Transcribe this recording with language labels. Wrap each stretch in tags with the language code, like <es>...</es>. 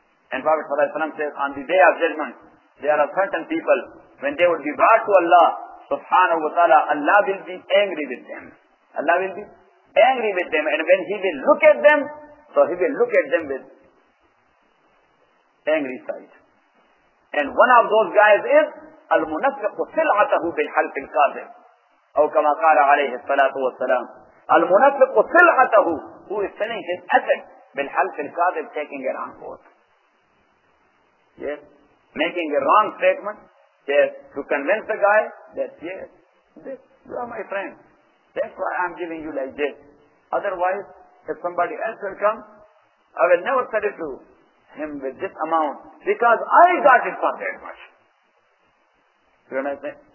<en>And Prophet sallallahu alaihi wasallam says, on the day of judgment, there are certain people, when they would be brought to Allah subhanahu wa ta'ala, Allah will be angry with them. Allah will be angry with them. And when He will look at them, so He will look at them with angry sight. And one of those guys is</en> <ar>المنفق سلعته بالحلف الكاذب أو كما قال عليه الصلاة والسلام. المنفق سلعته,</ar> <en>who is selling his asset</en> <ar>بالحلف الكاذب,</ar> <en>taking a wrong oath. Yes, making a wrong statement, yes, to convince the guy that yes, you are my friend. That's why I am giving you like this. Otherwise, if somebody else will come, I will never sell it to him with this amount, because I got it for that much. You understand?</en>